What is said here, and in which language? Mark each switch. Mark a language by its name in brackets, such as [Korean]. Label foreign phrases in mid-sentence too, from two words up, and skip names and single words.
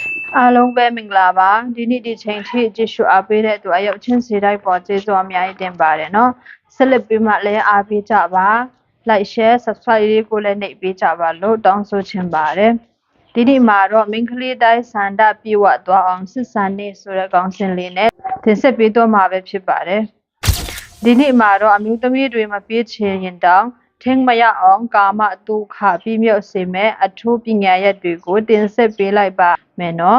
[Burmese] အားလုံးပဲမင်္ဂလာပါဒီနေ့ဒီချိန်ထိကြည့်ရှုအားပေးတဲ့သူအရောက်ချင်းစီတိုင်းပေါ်ကျေးဇူးအများကြီးတင်ပါတယ်နော်ဆက်လက်ပြီးမှလည်းအားပေးကြပါ [English] like share subscribe [Burmese] လေးကိုလည်းနှိပ်ပေးကြပါလို့တောင်းဆိုချင်ပါတယ်ဒီနေ့မှာတော့မိန်းကလေးတိုင်းစန္ဒပြေဝသွားအောင်စစ်စံ နေဆိုတဲ့ကောင်းစဉ်လေးနဲ့တင်ဆက်ပေးတော့မှာပဲဖြစ်ပါတယ်ဒီနေ့မှာတော့အမျိုးသမီးတွေမပြေးချင်ရင်တောင်ထင်းမရအောင်ကာမဒုက္ခပြည့်မြောက်စေမဲ့အထူးပညာရက်တွေကိုတင်ဆက်ပေးလိုက်ပါမယ်နော်